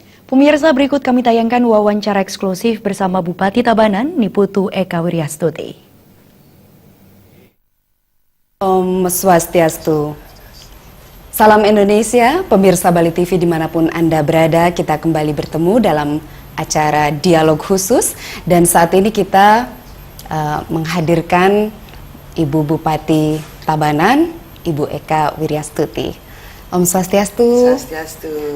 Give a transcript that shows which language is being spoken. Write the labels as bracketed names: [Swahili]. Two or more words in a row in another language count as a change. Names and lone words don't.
[Indonesian] Pemirsa, berikut kami tayangkan wawancara eksklusif bersama Bupati Tabanan, Niputu Eka Wiryastuti. [Balinese] Om Swastiastu. [Indonesian] Salam Indonesia, pemirsa Bali TV dimanapun Anda berada, kita kembali bertemu dalam acara dialog khusus. Dan saat ini kita menghadirkan Ibu Bupati Tabanan, Ibu Eka Wiryastuti. [Balinese] Om Swastiastu. Swastiastu.